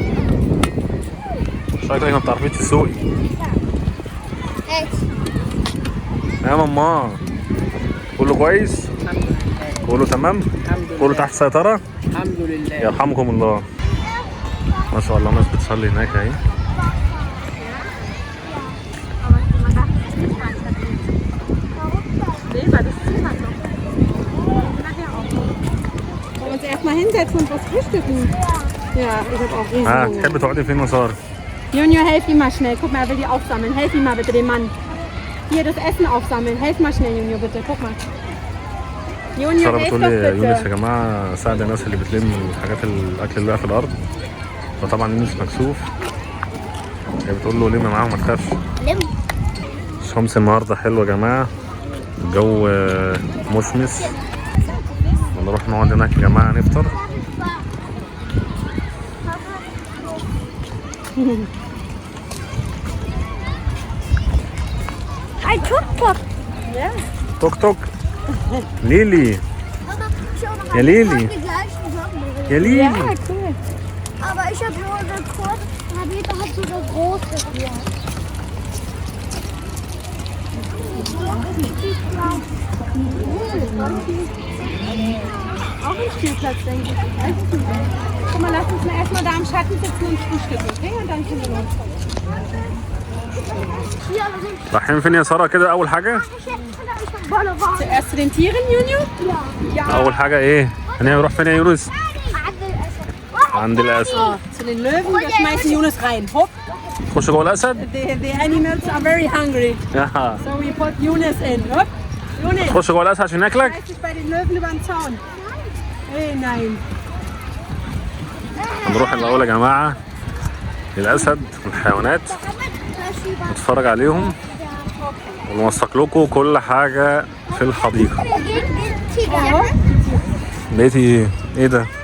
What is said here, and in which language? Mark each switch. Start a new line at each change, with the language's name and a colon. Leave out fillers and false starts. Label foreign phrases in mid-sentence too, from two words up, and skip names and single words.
Arabic: شكلك ما بتعرفيش تسوقي. يا ماما كله كويس؟ كله تمام؟ كله تحت السيطرة؟ الحمد لله. يرحمكم الله. ما شاء الله ناس بتصلي هناك اهي.
German: Wollen wir uns erstmal hinsetzen und was frühstücken? Ja, ich habe auch riesen Hunger.
Arabic: تحب تقعدي فين يا سارة؟
German: Junior, helf ihm mal schnell. Guck mal, er will die aufsammeln. Helf ihm mal bitte, dem Mann. Hier, das Essen aufsammeln. Helf mal schnell, Junior, bitte. Guck mal. Junior,
Arabic: سارة
German: helf
Arabic: بتقول
German: doch
Arabic: لي يونس يا
German: bitte.
Arabic: جماعة ساعد الناس اللي بتلم الحاجات الأكل اللي واقع في الأرض. فطبعا يونس مكسوف. هي بتقول له لم معاهم ما تخافش. الشمس النهارده حلوة يا جماعة، الجو مشمس. ونروح نقعد هناك يا جماعة نفطر.
German: Ein Tuk-Tuk. Ja.
Arabic: توك توك. ليلي يا ليلي يا ليلي.
German: Ja, cool. Aber ich habe nur eine kurze, Habita hat so eine große hier. Auch ein Spielplatz, denke ich. Weiß ich nicht. Guck mal, lass uns mal erstmal da im Schatten sitzen und frühstücken, okay? Und dann können wir loskommen. Hier, aber sind
Arabic: رايحين فين يا سارة كده أول حاجة؟
German: Zuerst zu den Tieren, Junior? Ja.
Arabic: أول حاجة إيه؟ هنروح فين يا يونس؟ عند الأسد.
German: Zu den Löwen, da schmeißen Jonas rein. Hopp.
Arabic: خش جوه الأسد؟
English: The animals are very hungry. ياها. So we put Jonas in. Hopp. Jonas,
Arabic: خش جوه الأسد عشان ياكلك؟
German: schmeiß dich bei den Löwen über den Zaun. Hey, nein.
Arabic: هنروح الأول يا جماعة للأسد والحيوانات، نتفرج عليهم ونوثق لكم كل حاجة في الحديقة. لقيتي ايه ده؟